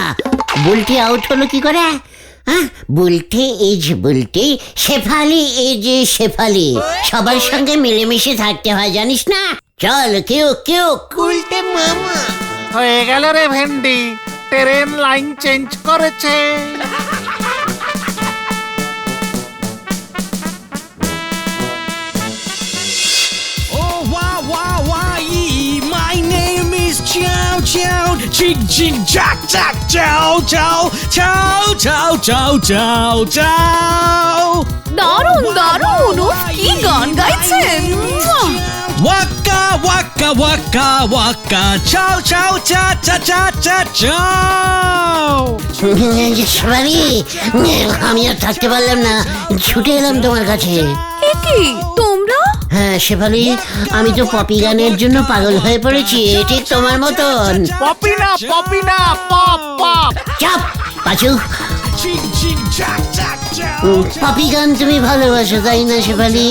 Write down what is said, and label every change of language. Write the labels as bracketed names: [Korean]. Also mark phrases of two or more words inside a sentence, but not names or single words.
[Bangla] বুলটি আউট হলো কি করে? হ্যাঁ, বুলটি ইজ বুলটি, শেফালি ইজ শেফালি। সবার সঙ্গে মিলেমিশে থাকতে হয়, জানিস না? চল কেউ কেউ উল্টে মামা। হয়ে গেল রে ভেন্ডি, [English] train line change [Bangla] করেছে। [English] Oh, wow, wow, wow, my name is Chow Chow. Ching, ching, jack, jack, chow, chow, chow, chow, chow, chow, chow. [Bangla] দারুণ দারুণ, উফ, কি গান গাইছেন। Waka, waka, waka, waka, chow, chow, cha, cha, cha, cha, chow. শেফালি, আমি আর থাকতে পারলাম না, ছুটে এলাম তোমার কাছে। এ কি তোমরা? হ্যাঁ শেফালি, আমি তো পপি গানের জন্য পাগল হয়ে পড়েছি, ঠিক তোমার মতন। পপি না [English] pop pop. [Bangla] চাপ পাচু। পপি গান তুমি ভালোবাসো তাই না শেফালি?